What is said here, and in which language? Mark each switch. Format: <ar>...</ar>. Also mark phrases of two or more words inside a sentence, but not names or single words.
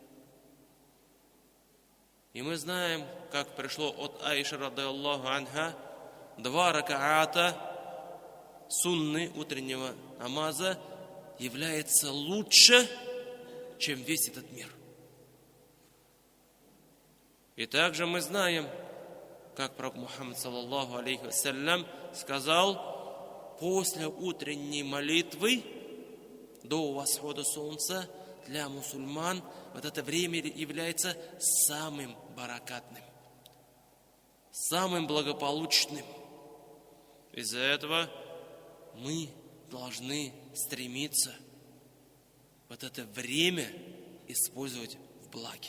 <ru>И мы знаем, как пришло от Аиши</ru> <ar>رضي الله عنها,</ar> <ru>2 ракаата сунны утреннего намаза является лучше, чем весь этот мир. И также мы знаем, как пророк Мухаммад</ru> <ar>صلى الله عليه وسلم</ar> <ru>сказал: после утренней молитвы до восхода солнца для мусульман вот это время является самым баракатным, самым благополучным. Из-за этого мы должны стремиться вот это время использовать в благе.</ru>